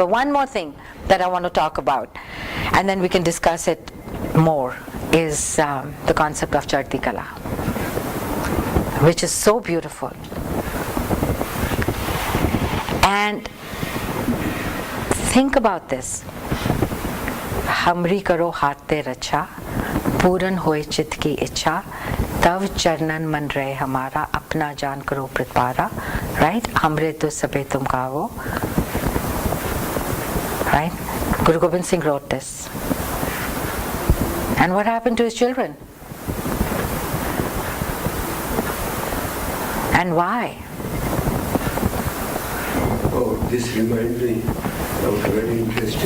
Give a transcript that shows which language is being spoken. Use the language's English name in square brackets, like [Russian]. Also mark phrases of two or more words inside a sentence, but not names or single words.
[English] But one more thing that I want to talk about, and then we can discuss it more, is the concept of Chardi Kalaa, which is so beautiful. And think about this. [Braj] हमरी करो हाथ रच्छा, पूरन होए चित्त की इच्छा, तव चरणन मन रहे हमारा, अपना जान करो प्रतिपारा. [English] Right? [Braj] हमरे तो सबे तुम गावो. [English] Right? Guru Gobind Singh wrote this. And what happened to his children? And why? oh, this reminds me of a very interesting.